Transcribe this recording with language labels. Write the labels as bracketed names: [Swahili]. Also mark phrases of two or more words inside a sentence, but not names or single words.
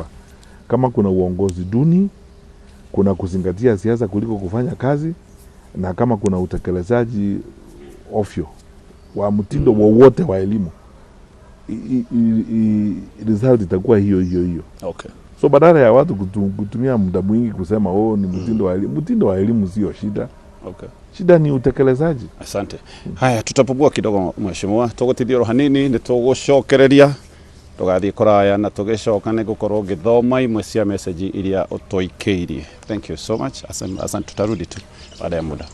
[Swahili] Kama kuna uongozi duni, kuna kuzingatia siasa kuliko kufanya kazi, na kama kuna utekelezaji ofyo wa mtindo wowote wa elimu, result itakuwa hiyo. Okay. So badala ya watu kutumia muda mwingi kusema ni mtindo wa elimu, mtindo wa elimu sio shida. Okay. Shida ni utekelezaji. Asante. Haya, tutapungua kidogo mheshimiwa. [Kikuyu] Tugutithio hanini ni tugucokereria. Tugathie kuraya na tugicoka ni gukorwo ngithoma imwe cia message iria utoikeirie. [English] Thank you so much. [Swahili] Asante, tutarudi tu baada ya muda.